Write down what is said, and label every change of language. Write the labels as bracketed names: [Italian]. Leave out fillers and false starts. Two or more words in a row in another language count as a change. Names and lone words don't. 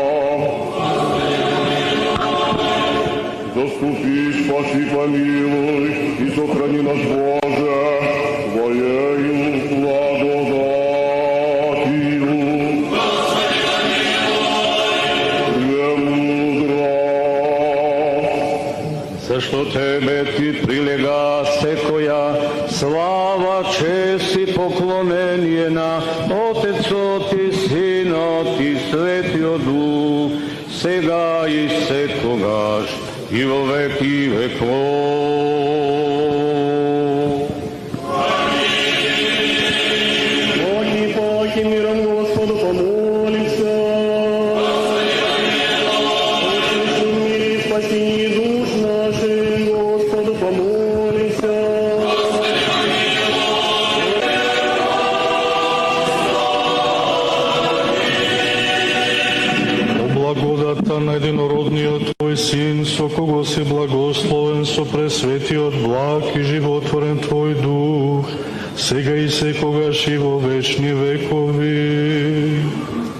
[Church Slavic] Заступи, спаси, помилуй и сохрани нас, Боже, Твоею благодатью. Премудрость. [Macedonian] Зашто Тебе Ти прилега секоја слава, чест и поклонение на Отецот и Синот и Светиот Дух, сега и секогаш и [Church Slavic] во веки веков. Паки миром, Господу помолимся. О мире и спасении душ наших, Господу помолимся. [Macedonian] Благодата на единородниот Твој Син, со кого си благословен со пресветиот благ и животворен Твој Дух, сега и секогаш и во вечни векови.